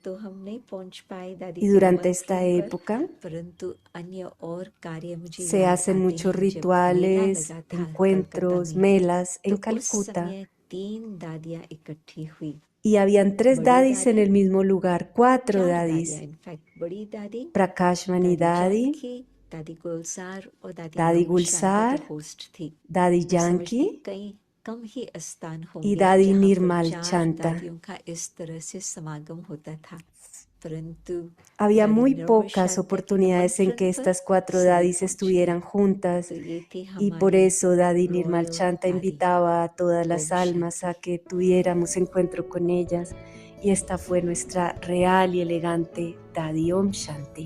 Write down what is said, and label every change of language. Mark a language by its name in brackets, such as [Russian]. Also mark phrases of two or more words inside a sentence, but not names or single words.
[Spanish] Y durante esta época se hacen muchos rituales, encuentros, melas en Calcuta. Y habían 3 dadis en el mismo lugar, 4 dadis. Prakashmani Dadi, Dadi Gulzar, Dadi Janki y Dadi Nirmal Chanta. Había muy pocas oportunidades en que estas 4 dadis estuvieran juntas y por eso Dadi Nirmal Chanta invitaba a todas las almas a que tuviéramos encuentro con ellas y esta fue nuestra real y elegante Dadi Om Shanti.